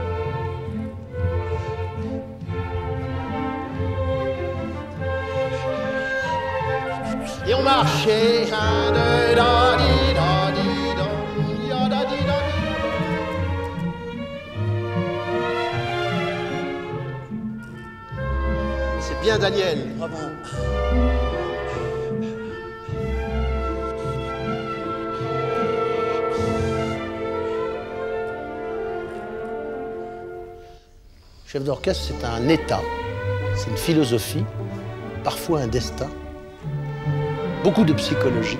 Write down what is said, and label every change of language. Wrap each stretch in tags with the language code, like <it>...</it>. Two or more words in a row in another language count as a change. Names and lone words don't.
<fr>Et on marchait, un, deux, da, di, da, di, da, ya, da, di, da, di. C'est bien, Daniel. Bravo. Chef d'orchestre, c'est un état, c'est une philosophie, parfois un destin, beaucoup de psychologie.</fr>